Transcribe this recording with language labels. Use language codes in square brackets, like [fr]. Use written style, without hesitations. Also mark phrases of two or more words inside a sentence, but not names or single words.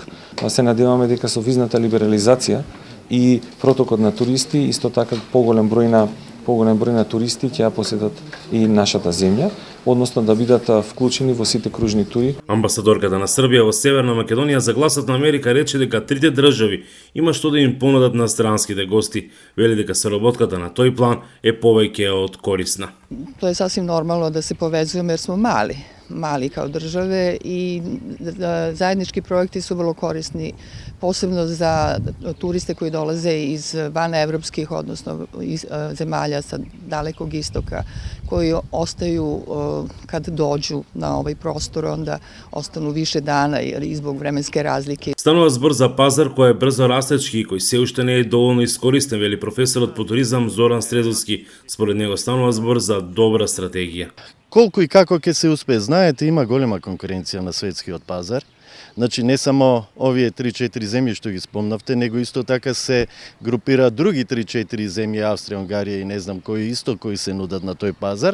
[mk] Се надеваме дека со визната либерализација и протокот на туристи, исто така поголем број на туристи ќе ја посетат и нашата земја, односно да бидат вклучени во сите кружни тури. Амбасадорката на Србија во Северна Македонија за Гласот на Америка рече дека трите држави има што да им понудат на странските гости. Вели дека соработката на тој план е повеќе од корисна. [sr] To je sasvim normalno da se povezujemo jer smo mali kao države i zajednički projekti su vrlo korisni, posebno za turiste koji dolaze iz vanevropskih, odnosno iz zemalja sa dalekog istoka, koji ostaju kad dođu na ovaj prostor, onda ostanu više dana jer i zbog vremenske razlike. [mk] Станува збор за пазар кој е брзо растечки и кој се уште не е доволно искористен, вели професорот по туризам Зоран Стрезовски. Според него станува збор за добра стратегија. Колку и како ќе се успее, знаете, има голема конкуренција на светскиот пазар. Значи не само овие 3-4 земји што ги спомнавте, него исто така се групираат други 3-4 земји, Австрија, Унгарија и не знам кои се нудат на тој пазар.